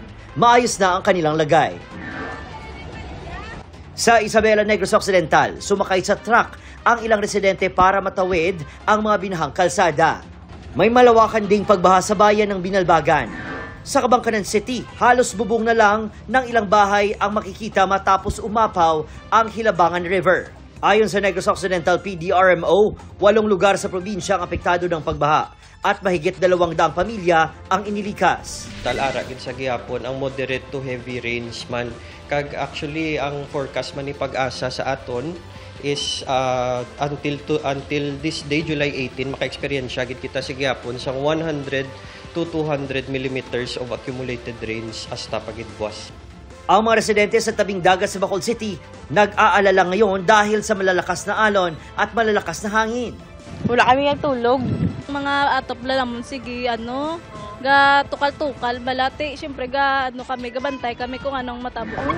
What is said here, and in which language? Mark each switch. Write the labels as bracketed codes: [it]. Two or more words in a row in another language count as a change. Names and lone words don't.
[tl] Maayos na ang kanilang lagay. Sa Isabela, Negros Occidental, sumakay sa truck ang ilang residente para matawid ang mga binahang kalsada. May malawakan ding pagbaha sa bayan ng Binalbagan. Sa Kabangkanan City, halos bubong na lang ng ilang bahay ang makikita matapos umapaw ang Hilabangan River. Ayon sa Negros Occidental PDRMO, 8 lugar sa probinsya ang apektado ng pagbaha at mahigit 200 pamilya ang inilikas. [hil] Talara gid sa gihapon ang [en] moderate to heavy rains [hil] man kag actually ang forecast man ni Pag-asa sa aton [en] is until this day July 18 [hil] maka-experience gid kita sa gihapon sa [en] 100 to 200 millimeters of accumulated rains [hil] hasta pagidbuas. [tl] Ang mga residente sa tabing dagat sa Bacolod City nag-aalala ngayon dahil sa malalakas na alon at malalakas na hangin. [hil] Wala kami tulog. Mga atop lang sige ga tukal-tukal balati syempre kami gabantay kami kung anong matabo.